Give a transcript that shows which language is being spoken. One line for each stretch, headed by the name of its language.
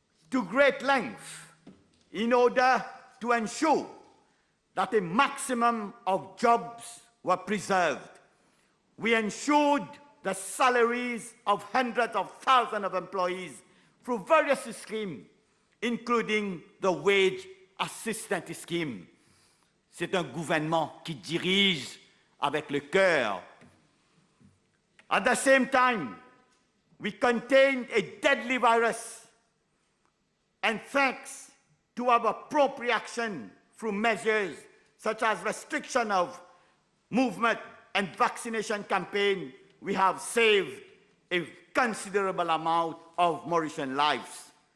English: to great length in order to ensure that a maximum of jobs were preserved. We ensured the salaries of hundreds of thousands of employees through various schemes, including the Wage Assistance Scheme.
French: C'est un gouvernement qui dirige avec le cœur.
English: At the same time, we contained a deadly virus, and thanks to our prompt reaction through measures such as restriction of movement and vaccination campaign, we have saved a considerable amount of Mauritian lives.